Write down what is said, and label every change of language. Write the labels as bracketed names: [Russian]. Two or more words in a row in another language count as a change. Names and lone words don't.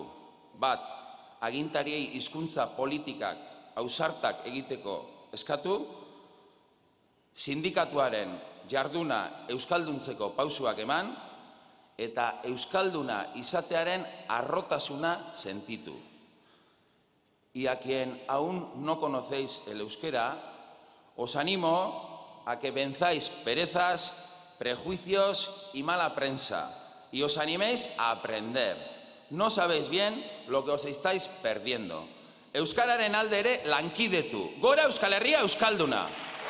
[Basque] Bat, agintariei hizkuntza politikak ausartak egiteko eskatu, sindikatuaren jarduna euskalduntzeko pausuak eman, eta euskalduna izatearen harrotasuna sentitu. [Spanish] Y a quien aún no conocéis el euskera, os animo a que venzáis perezas, prejuicios y mala prensa, y os animéis a aprender. No sabéis bien lo que os estáis perdiendo. [Basque] Euskararen alde ere lankidetu. Gora Euskal Herria euskalduna!